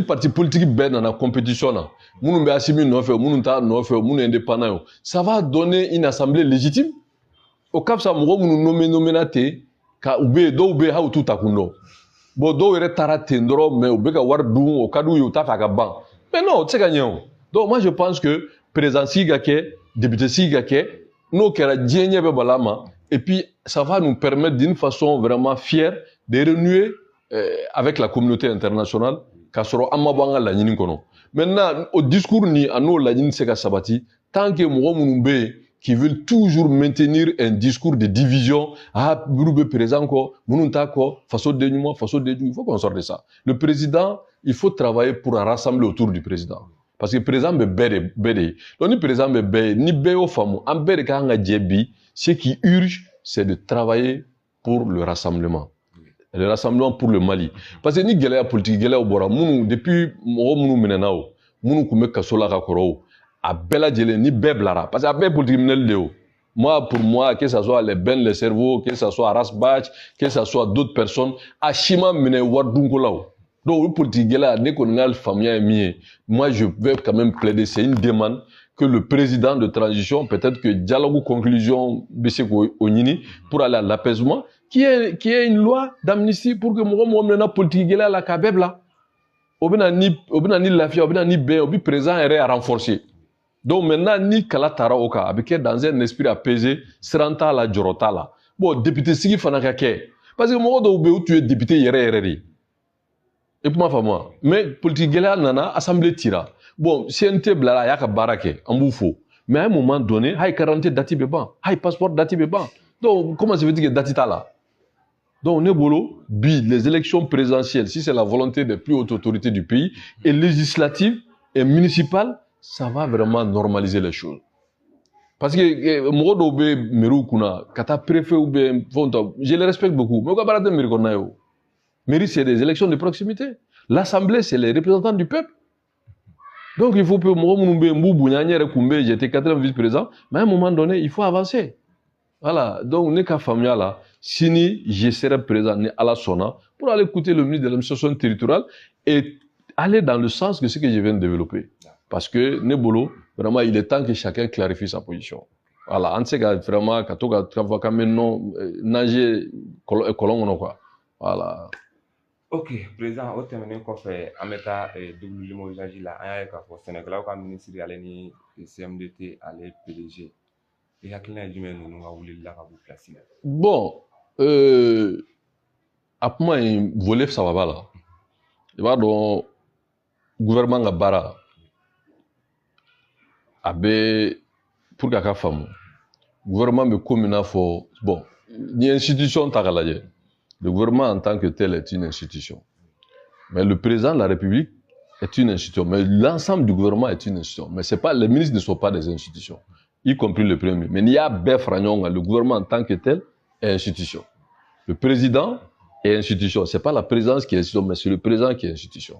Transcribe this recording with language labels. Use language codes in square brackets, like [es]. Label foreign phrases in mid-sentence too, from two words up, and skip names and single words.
[fr] parti politique [bm] bɛɛ nana compétition na minnu bɛ Assimi nɔfɛ minnu t'a nɔfɛ minnu indépendant ye [fr] ça va donner une assemblée légitime [bm] o ka fisa mɔgɔ minnu nommé ten ka u bɛ yen dɔw bɛ yen hali u t'u ta kun dɔn bon dɔw yɛrɛ taara ten dɔrɔn mais u bɛ ka wari dun o ka d'u ye u t'a fɛ a ka ban [fr] mais non [bm] o tɛ se ka ɲɛ o [fr] donc moi je pense que [bm] président sigi ka kɛ député sigi ka kɛ n'o kɛra diɲɛ ɲɛ bɛ bala ma [fr] et puis ça va nous permettre d'une façon vraiment fière de renouer avec la communauté internationale [bm] k'a sɔrɔ an ma bɔ an ka laɲini kɔnɔ [fr] maintenant au discours [bm] ni a n'o laɲini se ka sabati [fr] tant que [bm] mɔgɔ minnu bɛ yen [fr] qui veulent toujours maintenir un discours de division [bm] minnu bɛ président kɔ minnu t'a kɔ faso den ɲuman faso den jugu [fr] il faut qu'on sorte de ça le président il faut travailler pour rassembler autour du président parce que président [bm] bɛ bɛɛ de ye donc ni président bɛ bɛɛ ye ni bɛɛ y'o faamu an bɛɛ de ka kan ka jɛ bi [fr] ce qui urge c'est de travailler pour le rassemblement pour le Mali parce que [bm] ni gɛlɛya politique gɛlɛyaw bɔra minnu depuis mɔgɔ minnu minɛna o minnu tun bɛ kaso la ka kɔrɔ o a bɛɛ lajɛlen ni bɛɛ bilara parce que a bɛɛ ye politique minɛli de o [fr] moi pour moi que ça soit les Ben les cerveaux que ça soit Aras Bach que ça soit d'autres personnes [bm] a si ma minɛ wari dunko la o donc o politique gɛlɛya ne kɔni ka faamuya ye min ye [fr] moi je vais quand même plaider c'est une demande que le président de transition peut-être que dialogue conclusion [bm] bɛ se k'o ɲini [fr] pour aller à l'apaisement qui est une loi d'amnistie pour que [bm] mɔgɔ minɛna politique gɛlɛya la k'a bɛɛ bila o bɛna ni lafiya o bɛna ni bɛn o bi président yɛrɛ renforcer [fr] donc maintenant [bm] ni kala taara o kan a bɛ kɛ [fr] dans un esprit apaisé [bm] siran t'a la jɔrɔ t'a la bon député sigi fana ka kɛ [fr] parce que [bm] mɔgɔ dɔw bɛ yen u tun ye député yɛrɛ de i kuma faamu wa mais politique gɛlɛya nana assemblée cira bon CNT bilara a y'a ka baara kɛ an b'u fo [fr] mais à un moment donné [bm] hali carte [fr] d'identité [bm] date bɛ ban hali passeport date bɛ ban [fr] donc comment ça veut dire que date [bm] t'a la donc ne bolo bi [fr] les élections présidentielles si c'est la volonté des plus hautes autorités du pays et législatives et municipales ça va vraiment normaliser les choses parce que [bm] mɔgɔ dɔw bɛ mairie kunna ka taa [fr] préfet ou bien [bm] fɛnw ta [fr] je les respecte beaucoup mais [bm] u ka baara tɛ mairie kɔnɔna ye o [fr] mairie c'est des élections de proximité l'assemblée c'est les représentants du peuple donc il faut que [bm] mɔgɔ minnu bɛ yen [fr] n b'u bonya n yɛrɛ kun bɛ yen j'étais 4e vice-président mais à un moment donné il faut avancer voilà donc [bm] ne ka faamuya la sini [fr] je serai présent [bm] ni Ala sɔnna [fr] pour aller écouter le ministre de l'administration territoriale et aller dans le sens de ce que je viens de développer parce que [bm] ne bolo [fr] vraiment il est temps que chacun clarifie sa position voilà [bm] an tɛ se ka vraiment ka to ka fɔ k'an bɛ nager kɔlɔn kɔnɔ [fr] quoi voilà. [bm] ok président o tɛmɛnen kɔfɛ an bɛ taa [fr] double limogeage [bm] la an y'a ye k'a fɔ sɛnɛkɛlaw ka ministre ale ni CMDT ale PDG i hakilina ye jumɛn ninnu ka wulili la ka bɔ place la. bon a kuma in volet saba b'a la i b'a dɔn gouvernement ka baara a bɛ pour que a ka faamu gouvernement bɛ ko min na fɔ bon ni institution ta k'a lajɛ [fr] Le gouvernement en tant que tel est une institution. Mais le président de la République est une institution. Mais l'ensemble du gouvernement est une institution. Mais c'est pas, les ministres ne sont pas des institutions, y compris le premier ministre. Mais il y a le gouvernement en tant que tel est institution. Le président est institution. C'est pas la présidence qui est institution, mais c'est le président qui est institution.